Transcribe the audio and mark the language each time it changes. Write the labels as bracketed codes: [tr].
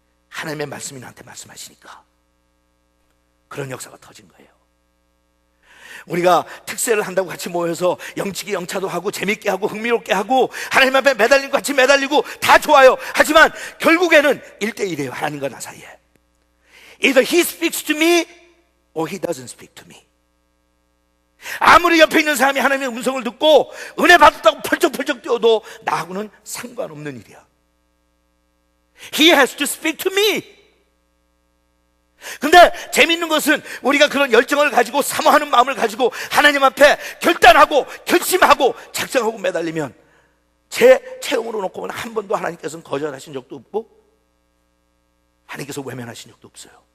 [ko] 하나님의 말씀이 나한테 말씀하시니까 그런 역사가 터진 거예요. 우리가 특세를 한다고 같이 모여서 영치기 영차도 하고 재밌게 하고 흥미롭게 하고 하나님 앞에 매달리고 같이 매달리고 다 좋아요. 하지만 결국에는 1대1이에요. 하나님과 나 사이에. [en] Either he speaks to me or he doesn't speak to me. [ko] 아무리 옆에 있는 사람이 하나님의 음성을 듣고 은혜 받았다고 펄쩍펄쩍 뛰어도 나하고는 상관없는 일이야. [en] He has to speak to me. [ko] 근데 재밌는 것은 우리가 그런 열정을 가지고 사모하는 마음을 가지고 하나님 앞에 결단하고 결심하고 작정하고 매달리면 제 체험으로 놓고 한 번도 하나님께서는 거절하신 적도 없고 하나님께서 외면하신 적도 없어요.